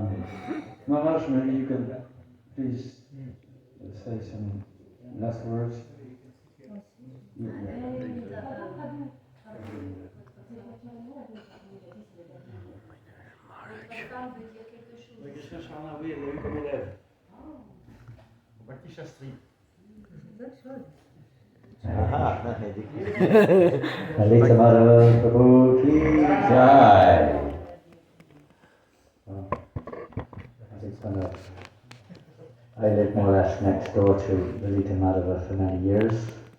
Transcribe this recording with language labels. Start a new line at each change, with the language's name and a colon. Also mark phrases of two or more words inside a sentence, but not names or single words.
English: Maharaj, maybe you can please say some last words. Krishna Sharma,
French: oui, elle l'a eu comme élève. Bhakti Shastri.
Hindi: Lalita Madhava Prabhu ki jai.
English: I lived more or less next door to Lalita Madhava for many years.